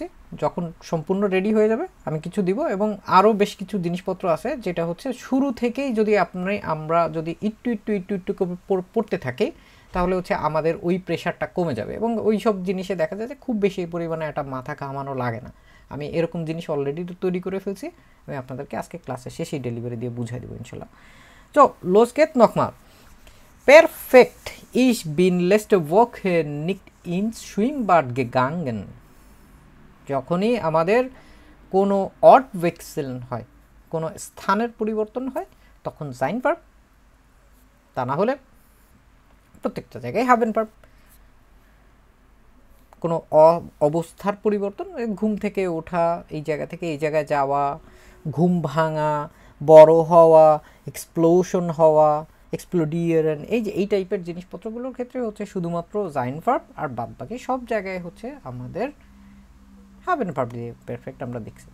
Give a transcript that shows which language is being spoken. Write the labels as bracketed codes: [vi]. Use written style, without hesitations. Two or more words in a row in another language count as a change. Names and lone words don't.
[bn] যখন সম্পূর্ণ রেডি হয়ে যাবে আমি কিছু দিব, এবং আরও বেশ কিছু জিনিসপত্র আছে যেটা হচ্ছে শুরু থেকেই যদি আমরা যদি একটু পড়তে থাকি তাহলে হচ্ছে আমাদের ওই প্রেশারটা কমে যাবে, এবং ওই সব জিনিসে দেখা যায় যে খুব বেশি পরিমাণে একটা মাথা ঘামানো লাগে না। আমি এরকম জিনিস অলরেডি তৈরি করে ফেলছি, আমি আপনাদেরকে আজকে ক্লাসের শেষেই ডেলিভারি দিয়ে বুঝাই দেবো ইনশাল্লাহ। [de] তো los geht nochmal. Perfekt, ich bin letzte Woche nicht ins Schwimmbad gegangen. [bn] যখনই আমাদের কোনো Ortwechsel হয়, কোনো স্থানের পরিবর্তন হয়, তখন [de] sein Verb, [bn] তা না হলে প্রত্যেকটা জায়গায় [de] haben Verb। [bn] কোনো অবস্থার পরিবর্তন, ঘুম থেকে ওঠা, এই জায়গা থেকে এই জায়গায় যাওয়া, ঘুম ভাঙা, বড় হওয়া, এক্সপ্লোশন হওয়া, এক্সপ্লোডিয়ারেন, এই টাইপের জিনিসপত্রগুলোর ক্ষেত্রে হচ্ছে শুধুমাত্র [de] sein Verb, [bn] আর বাদ বাকি সব জায়গায় হচ্ছে আমাদের [de] haben Verb [bn] দিয়ে পারফেক্ট আমরা দেখছি।